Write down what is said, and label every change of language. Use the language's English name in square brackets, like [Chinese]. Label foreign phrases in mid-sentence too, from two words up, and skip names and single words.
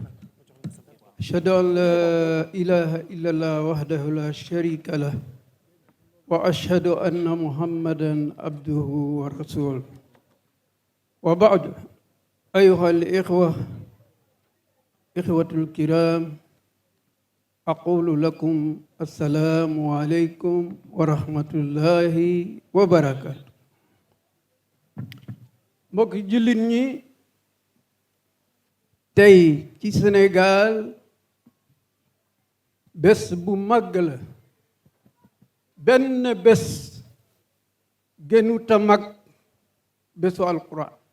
[Arabic] أشهد أن لا إله إلا الله وحده لا شريك له وأشهد أن محمدا عبده ورسوله وبعد أيها الإخوة إخوة الكرام أقول لكم السلام عليكم ورحمة الله وبركاته [Wolof] mbokki jullit ñi tey ci Sénégal bés bu màgg la benn bés gënuta mag bésu alquran